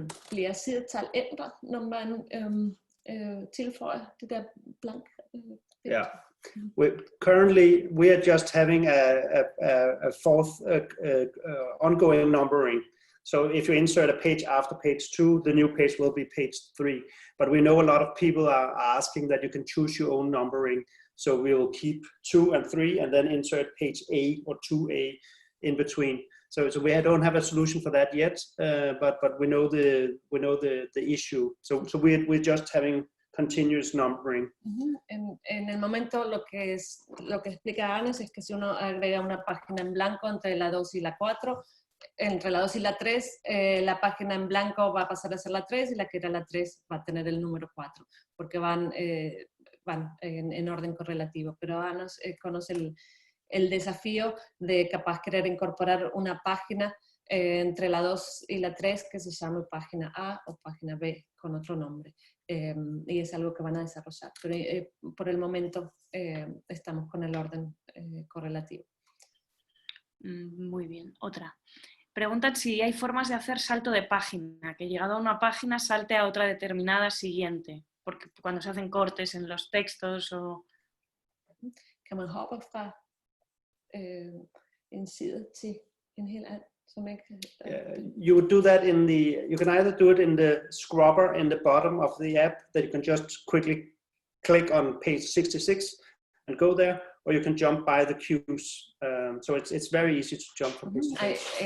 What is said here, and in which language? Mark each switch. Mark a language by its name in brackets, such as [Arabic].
[Danish] Bliver sidetal ændret, når man tilføjer det der blank? [English] Yeah. Currently, we are just having a fourth ongoing numbering. So if you insert a page after page 2, the new page will be page 3. But we know a lot of people are asking that you can choose your own numbering. So we will keep 2 and 3 and then insert page A or 2A in between. So we don't have a solution for that yet, but we know the issue. So we're just having continuous numbering. [Spanish] En el momento lo que explica Anes es que si uno agrega una página en blanco entre la 2 y la 4, entre la 2 y la 3, la página en blanco va a pasar a ser la 3 y la que era la 3 va a tener el número 4, porque van en orden correlativo. Pero Anes conoce el desafío de capaz querer incorporar una página entre la 2 y la 3 que se llame página A o página B con otro nombre. Y es algo que van a desarrollar. Pero por el momento estamos con el orden correlativo. Muy bien. Otra. Preguntan si hay formas de hacer salto de página, que llegado a una página salte a otra determinada siguiente, porque cuando se hacen cortes en los textos o... [Danish] Kan man hoppe fra en side til en helt anden, som ikke... [English] You would do that you can either do it in the scrubber in the bottom of the app, that you can just quickly click on page 66 and go there, or you can jump by the cues. So it's very easy to jump from page to page.